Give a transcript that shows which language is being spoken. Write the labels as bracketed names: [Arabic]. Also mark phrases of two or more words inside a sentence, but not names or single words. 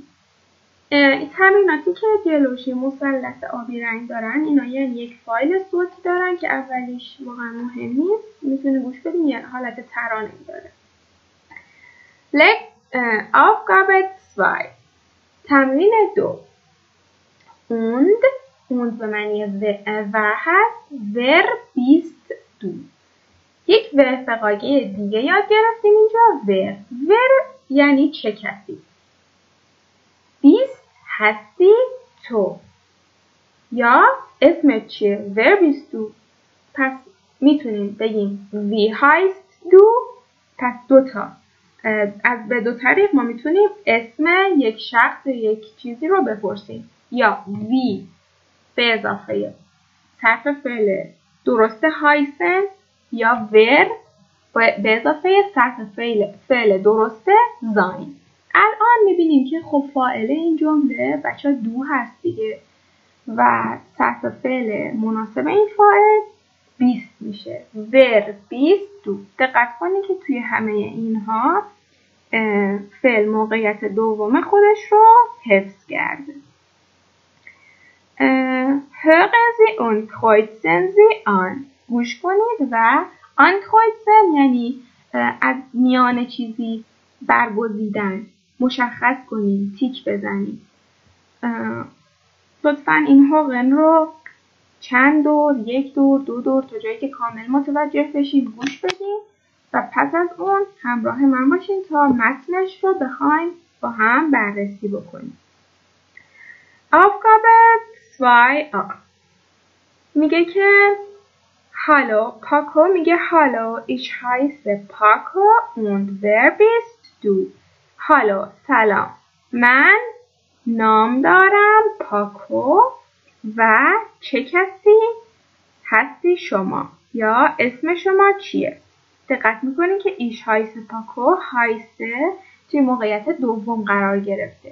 [Persian] این تمریناتی که جلوشی مثلث آبی رنگ دارن، اینا یعنی یک فایل صوتی دارن که اولیش واقعا مهم نیست، میتونی گوش بدین، یه حالت ترانه داره. Aufgabe 2 تمرین 2 und به معنی و هست. [German] wer bist du؟ [Persian] یک و فقاگه دیگه یاد گرفتیم اینجا. wer یعنی چه کسی. bist هستی تو، یا اسمت چیه؟ [German] wer bist du؟ [Persian] پس میتونیم بگیم [German] wie heißt du. [Persian] پس دوتا از به دو طریق ما میتونیم اسم یک شخص یا یک چیزی رو بپرسیم. یا وی به اضافه صرف فعل درست هایسن، یا ور به اضافه صرف فعل درست زاین. الان میبینیم که خب فاعل این جمله بچه دو هست دیگه و صرف فعل مناسب این فاعل بیست میشه. [German] wer bist du. [Persian] دقت کنید که توی همه اینها فعل موقعیت دوم خودش رو حفظ کرده. [German] hören Sie und kreuzen Sie an. [Persian] گوش کنید و ankreuzen یعنی از میان چیزی برگزیدن، مشخص کنید، تیک بزنید. لطفاً این هوگن رو چند دور، یک دور، دو دور، تا جایی که کامل متوجه بشید گوش بدید و پس از اون همراه من باشین تا متنش رو بخوایم با هم بررسی بکنیم. Aufgabe 2a میگه که Hallo Paco. [German] میگه Hallo ich heiße Paco und wer bist du؟ [Persian] Hallo سلام، من نام دارم پاکو و چه کسی هستی شما، یا اسم شما چیه؟ دقت میکنید که [German] ich heiße Paco, [Persian] هایسه توی موقعیت دوم قرار گرفته.